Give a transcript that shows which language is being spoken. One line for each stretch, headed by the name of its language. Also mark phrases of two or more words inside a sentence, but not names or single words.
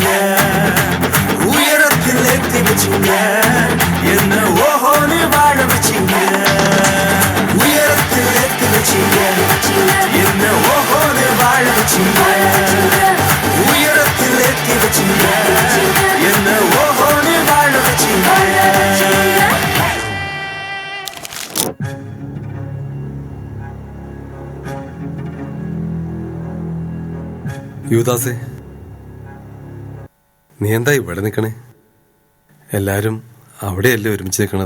Tamil: உயரத்தில் ஏற்றி வச்சீங்க, என்ன ஓஹோன்னு வாழ வச்சீங்க. உயரத்தில் ஏற்றி வச்சீங்க, என்ன ஓஹோன்னு வாழ வச்சீங்க. உயரத்தில் ஏற்றி வச்சீங்க, என்ன ஓஹோன்னு வாழ வச்சீங்க.
Malayalam: യുവദാസേ, നീ എന്താ ഇവിടെ നിൽക്കണേ? എല്ലാരും അവിടെയല്ലേ ഒരുമിച്ച് നിൽക്കണത്?